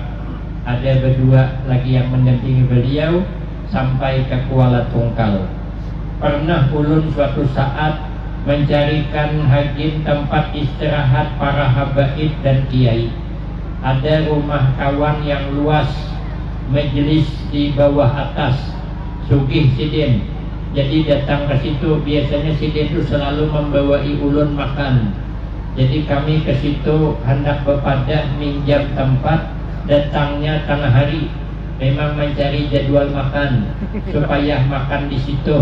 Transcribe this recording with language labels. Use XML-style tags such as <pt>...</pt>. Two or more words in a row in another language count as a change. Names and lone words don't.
<id>Ada berdua lagi yang mendampingi beliau sampai ke Kuala Tungkal. Pernah ulun suatu saat mencarikan hajin tempat istirahat para habaib dan kiai. Ada rumah kawan yang luas, majelis di bawah atas,</id> <bjn>sugih sidin.</bjn> <id>Jadi datang ke situ biasanya sidin itu selalu membawai ulun makan. Jadi kami ke situ hendak bepada minjam tempat, datangnya tengah hari. Memang mencari jadwal makan supaya makan di situ.</id>